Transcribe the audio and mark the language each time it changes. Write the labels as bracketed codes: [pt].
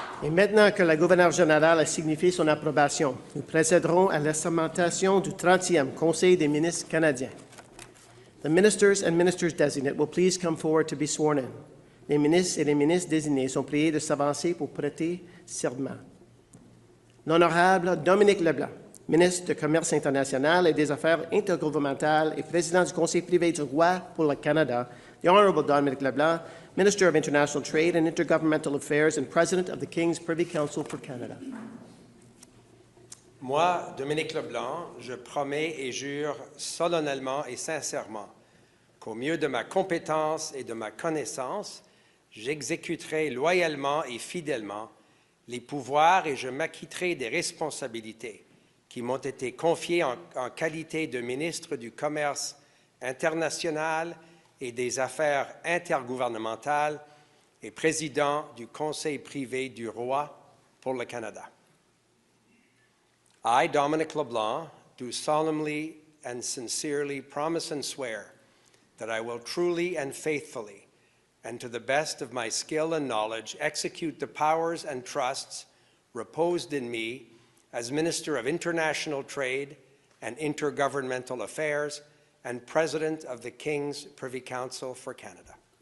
[fr] Maintenant que la gouverneure générale a signifié son approbation, nous procéderons à l'assermentation du 30e Conseil des ministres canadiens. [en] The ministers and ministers designate will please come forward to be sworn in. [fr] Les ministres et les ministres désignés sont priés de s'avancer pour prêter serment. L'honorable Dominique Leblanc, ministre du Commerce international et des Affaires intergouvernementales et président du Conseil privé du roi pour le Canada, [en] the Honorable Dominique Leblanc, Minister of International Trade and Intergovernmental Affairs and President of the King's Privy Council for Canada. [fr] Moi, Dominique Leblanc, je promets et jure solennellement et sincèrement qu'au mieux de ma compétence et de ma connaissance, j'exécuterai loyalement et fidèlement les pouvoirs et je m'acquitterai des responsabilités qui m'ont été confiées en qualité de ministre du Commerce international et des Affaires intergouvernementales et président du Conseil privé du roi pour le Canada. [en] I, Dominic LeBlanc, do solemnly and sincerely promise and swear that I will truly and faithfully, and to the best of my skill and knowledge, execute the powers and trusts reposed in me as Minister of International Trade and Intergovernmental Affairs and President of the King's Privy Council for Canada.